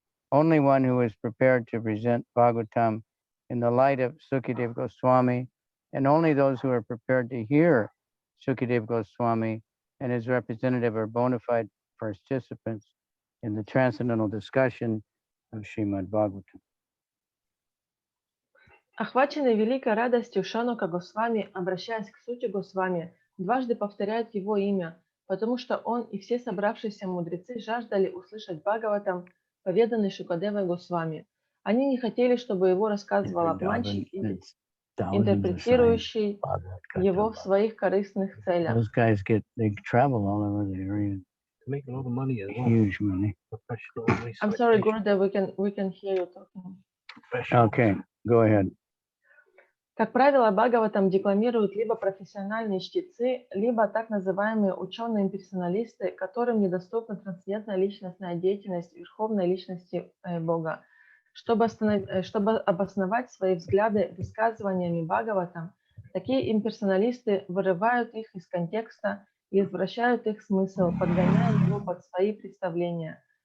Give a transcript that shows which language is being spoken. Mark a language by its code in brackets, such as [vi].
[en] Only one who is prepared to present Bhagavatam in the light of Sukadeva Goswami, and only those who are prepared to hear Sukadeva Goswami and his representative are bona fide participants in the transcendental discussion of Srimad Bhagavatam. [ru] Охваченный великой радостью Шанука Госвами, обращаясь к сути Госвами, дважды повторяет его имя, потому что он и все собравшиеся мудрецы жаждали услышать Бхагаватам, поведанный Шукадевой Госвами. Они не хотели, чтобы его рассказывал обманщик, интерпретирующий его в своих корыстных целях. [en] Those guys they travel all over the area. Make a lot of money as well. Huge money. I'm sorry, Gurudev, we can hear you talking. Okay, go ahead. [ru] Как правило, Бхагаватам декламируют либо профессиональные чтецы, либо так называемые ученые-имперсоналисты, которым недоступна трансцендентная личностная деятельность Верховной Личности Бога. Чтобы обосновать свои взгляды высказываниями Бхагаватам, такие имперсоналисты вырывают их из контекста и извращают их смысл, подгоняя его под свои представления.